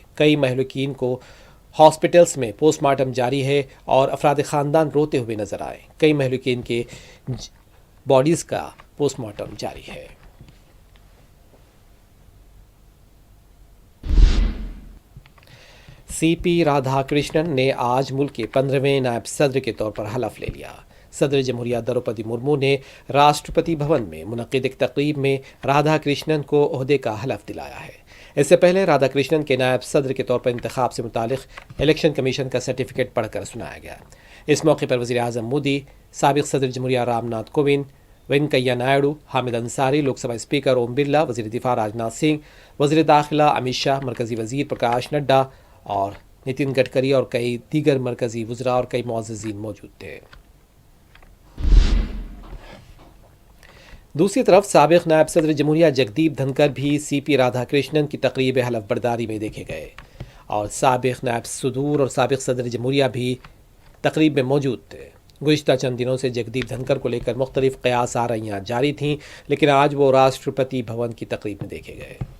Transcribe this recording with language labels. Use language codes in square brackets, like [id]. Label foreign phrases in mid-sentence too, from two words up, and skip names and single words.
[ur] کئی مہلوکین کو ہاسپٹلز میں پوسٹ مارٹم جاری ہے اور افراد خاندان روتے ہوئے نظر آئے. کئی مہلوکین کے باڈیز کا پوسٹ مارٹم جاری ہے. سی پی رادھا کرشنن نے آج ملک کے 15ویں نائب صدر کے طور پر حلف لے لیا. صدر جمہوریہ دروپدی مرمو نے راشٹرپتی بھون میں منعقد ایک تقریب میں رادھا کرشنن کو عہدے کا حلف دلایا ہے. اس سے پہلے رادھا کرشنن کے نائب صدر کے طور پر انتخاب سے متعلق الیکشن کمیشن کا سرٹیفکیٹ پڑھ کر سنایا گیا. اس موقع پر وزیر اعظم مودی، سابق صدر جمہوریہ رام ناتھ کووند، وینکیا نائیڈو، حامد انصاری، لوک سبھا اسپیکر اوم برلا، وزیر دفاع راجناتھ سنگھ، وزیر داخلہ امت شاہ، مرکزی وزیر پرکاش نڈا اور نتن گڈکری اور کئی دیگر مرکزی وزراء اور کئی معززین موجود تھے. دوسری طرف سابق نائب صدر جمہوریہ جگدیپ دھنکر بھی سی پی رادھا کرشنن کی تقریب حلف برداری میں دیکھے گئے اور سابق نائب صدور اور سابق صدر جمہوریہ بھی تقریب میں موجود تھے. گزشتہ چند دنوں سے جگدیپ دھنکر کو لے کر مختلف قیاس آرائیاں جاری تھیں لیکن آج وہ راشٹرپتی بھون کی تقریب میں دیکھے گئے.